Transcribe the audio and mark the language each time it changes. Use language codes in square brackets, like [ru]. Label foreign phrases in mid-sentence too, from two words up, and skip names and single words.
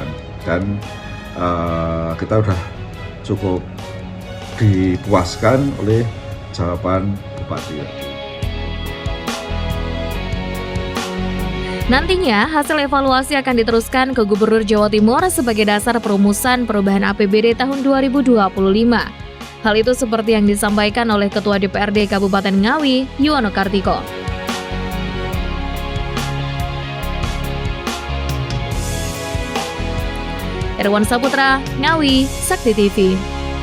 [id] Dan kita sudah cukup dipuaskan oleh jawaban Bupati. Nantinya, hasil evaluasi akan diteruskan ke Gubernur Jawa Timur sebagai dasar perumusan perubahan APBD tahun 2025. Hal itu seperti yang disampaikan oleh Ketua DPRD Kabupaten Ngawi, Yuwono Kartiko. Irwan Saputra, Ngawi, Sakti TV.